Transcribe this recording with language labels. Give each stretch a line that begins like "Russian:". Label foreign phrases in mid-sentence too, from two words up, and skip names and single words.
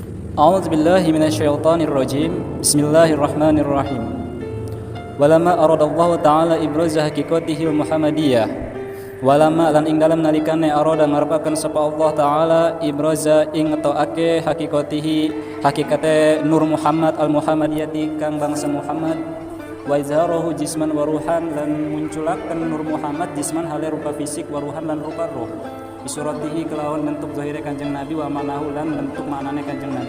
Arabic: أعوذ بالله من الشيطان الرجيم. بسم الله الرحمن الرحيم. ولما أراد الله تعالى إبراز حقيقته المحمدية.
Javanese: Walamma lan ing dalam nalikane arada ngarepaken sapa
Arabic: الله تعالى إبراز
Javanese: ing ngetoake haqiqatihi hakikate Nur Muhammad al Muhammadiyati kang bangsa Muhammad
Arabic: وإظهاره جسما وروحا
Javanese: lan munculaken Nur Muhammad jisman hale rupa fisik
Arabic: وروحا
Javanese: lan rupa roh bisuratihi kelawan bentuk zahire Kanjeng Nabi
Arabic: ومعناه
Javanese: lan bentuk maknane Kanjeng Nabi.